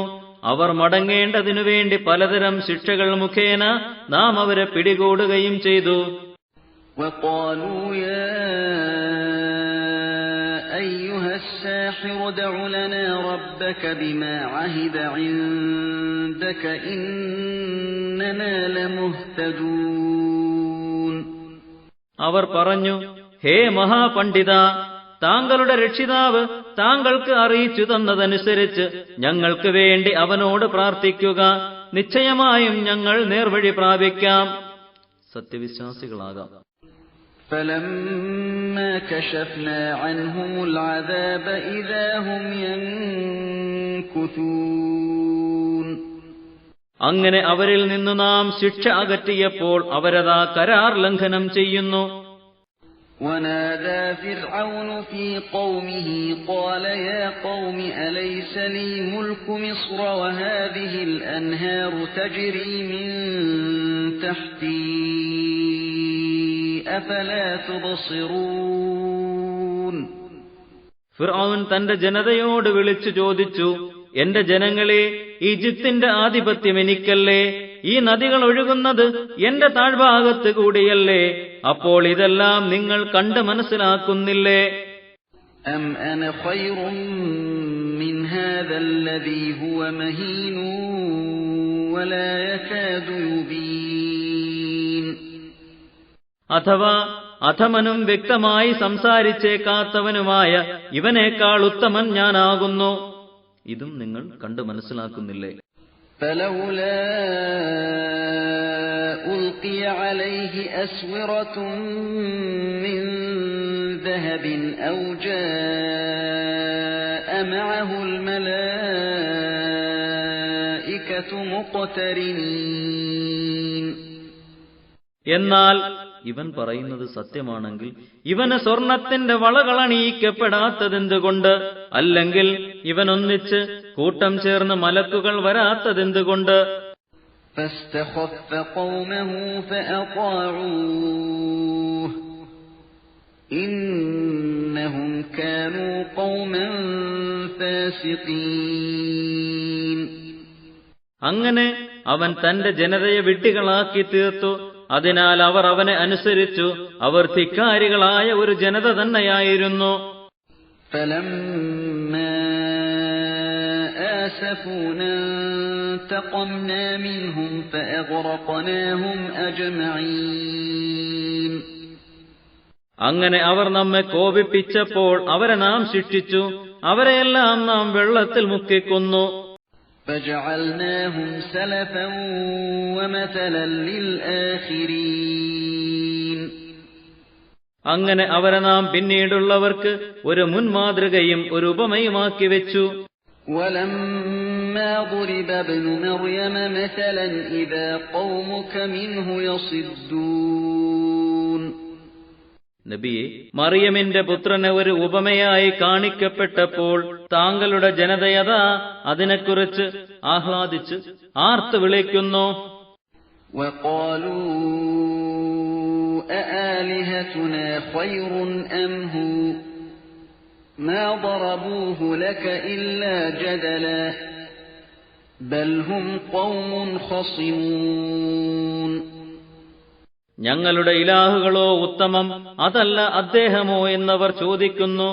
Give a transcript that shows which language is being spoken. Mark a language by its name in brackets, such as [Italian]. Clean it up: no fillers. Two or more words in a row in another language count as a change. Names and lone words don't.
[Malayalam] അവർ മടങ്ങേണ്ടതിനു വേണ്ടി പലതരം ശിക്ഷകൾ മുഖേന നാം അവരെ പിടികൂടുകയും ചെയ്തു. [Arabic] وَقَالُوا يَا أَيُّهَا السَّاحِرُ ادْعُ لَنَا رَبَّكَ بِمَا عَهِدَ عِندَكَ إِنَّنَا لَمُهْتَدُونَ. [Malayalam] അവർ പറഞ്ഞു, ഹേ മഹാപണ്ഡിത, താങ്കളുടെ രക്ഷിതാവ് താങ്കൾക്ക് അറിയിച്ചു തന്നതനുസരിച്ച് ഞങ്ങൾക്ക് വേണ്ടി അവനോട് പ്രാർത്ഥിക്കുക. നിശ്ചയമായും ഞങ്ങൾ നേർവഴി പ്രാപിക്കാം, സത്യവിശ്വാസികളാകാം. [Arabic] فَلَمَّا كَشَفْنَا عَنْهُمُ الْعَذَابَ إِذَا هُمْ يَنكُثُونَ. [Malayalam] അങ്ങനെ അവരിൽ നിന്നു നാം ശിക്ഷ അകറ്റിയപ്പോൾ അവരതാ കരാർ ലംഘനം ചെയ്യുന്നു. [Arabic] وَنَادَى فِرْعَوْنُ فِي قَوْمِهِ قَالَ يَا قَوْمِ أَلَيْسَ لِي مُلْكُ مِصْرَ وَهَٰذِهِ الْأَنْهَارُ تَجْرِي مِن تَحْتِي أَفَلَا تُبْصِرُونَ. [Malayalam] ഫിർഔൻ തന്റെ ജനതയോട് വിളിച്ചു ചോദിച്ചു, എന്റെ ജനങ്ങളെ, ഈജിപ്തിന്റെ ആധിപത്യം എനിക്കല്ലേ? ഈ നദികൾ ഒഴുകുന്നത് എന്റെ താഴ്ഭാഗത്ത് കൂടിയല്ലേ? അപ്പോൾ ഇതെല്ലാം നിങ്ങൾ കണ്ട് മനസ്സിലാക്കുന്നില്ലേ? [Arabic] أَمْ أَنَا خَيْرٌ مِّنْ هَٰذَا الَّذِي هُوَ مَهِينٌ وَلَا يَكَادُ يُبِينُ. [Malayalam] അഥവാ അധമനും വ്യക്തമായി സംസാരിച്ചേക്കാത്തവനുമായ ഇവനേക്കാൾ ഉത്തമൻ ഞാനാകുന്നു. ഇതും നിങ്ങൾ കണ്ടു മനസ്സിലാക്കുന്നില്ലേ? [Arabic] فَلَوْلَا أُلْقِيَ عَلَيْهِ أَسْوِرَةٌ مِّن ذَهَبٍ أَوْ جَاءَ مَعَهُ الْمَلَائِكَةُ مُقْتَرِنِينَ. [Malayalam] എന്നാൽ ഇവൻ പറയുന്നത് സത്യമാണെങ്കിൽ ഇവന് സ്വർണത്തിന്റെ വളകളണിയിക്കപ്പെടാത്തതെന്തുകൊണ്ട്? അല്ലെങ്കിൽ ഇവനൊന്നിച്ച് കൂട്ടം ചേർന്ന് മലക്കുകൾ വരാത്തതെന്തുകൊണ്ട്? [Arabic] فَاسْتَخَفَّ قَوْمَهُ فَأَطَاعُوهُ إِنَّهُمْ كَانُوا قَوْمًا فَاسِقِينَ. [Malayalam] അങ്ങനെ അവൻ തന്റെ ജനതയെ വിഡ്ഢികളാക്കി തീർത്തു. അതിനാൽ അവർ അവനെ അനുസരിച്ചു. അവർ ധിക്കാരികളായ ഒരു ജനത തന്നെയായിരുന്നു. [Arabic] فَلَمَّا آسَفُونَا انتَقَمْنَا مِنْهُمْ فَأَغْرَقْنَاهُمْ أَجْمَعِينَ. [Malayalam] അങ്ങനെ അവർ നമ്മെ കോപിപ്പിച്ചപ്പോൾ അവരെ നാം ശിക്ഷിച്ചു. അവരെയെല്ലാം നാം വെള്ളത്തിൽ മുക്കിക്കൊന്നു. [Arabic] فَجَعَلْنَاهُمْ سَلَفًا وَمَثَلًا لِلْآخِرِينَ. [Malayalam] അങ്ങനെ അവരെ നാം പിന്നീടുള്ളവർക്ക് ഒരു മുൻമാതൃകയും ഒരു ഉപമയുമാക്കി വെച്ചു. [Arabic] وَلَمَّا ضُرِبَ ابْنُ مَرْيَمَ مَثَلًا إِذَا قَوْمُكَ مِنْهُ يَصِدُّونَ. [Malayalam] നബിയെ, മറിയമിന്റെ പുത്രന് ഒരു ഉപമയായി കാണിക്കപ്പെട്ടപ്പോൾ താങ്കളുടെ ജനതയതാ അതിനെക്കുറിച്ച് ആഹ്ലാദിച്ച് ആർത്തു വിളിക്കുന്നു. [Arabic] وَقَالُوا أآلهتنا خير أم هو ما ضربوه لك إلا جدلا بل هم قوم خصمون. [Malayalam] ഞങ്ങളുടെ ഇലാഹുകളോ ഉത്തമം, അതല്ല അദ്ദേഹമോ എന്നവർ ചോദിക്കുന്നു.